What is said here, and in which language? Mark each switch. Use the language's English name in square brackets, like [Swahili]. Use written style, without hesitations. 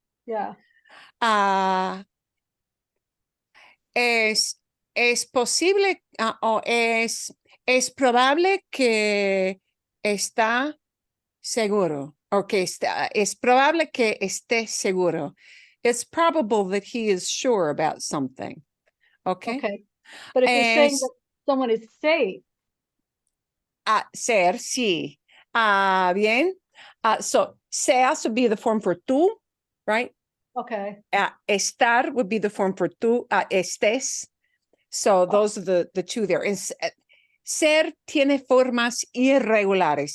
[English] yeah. [Spanish] Es posible o es probable que está seguro o que es probable que esté seguro. [English] It's probable that he is sure about something. Okay. Okay. But if you're saying [Spanish] Es [English] that someone is safe, [Spanish] ser, sí. Bien. [English] So seas would be the form for tú, right? okay. Estar would be the form for tú, estés. So those are the two there. [Spanish] Ser tiene formas irregulares.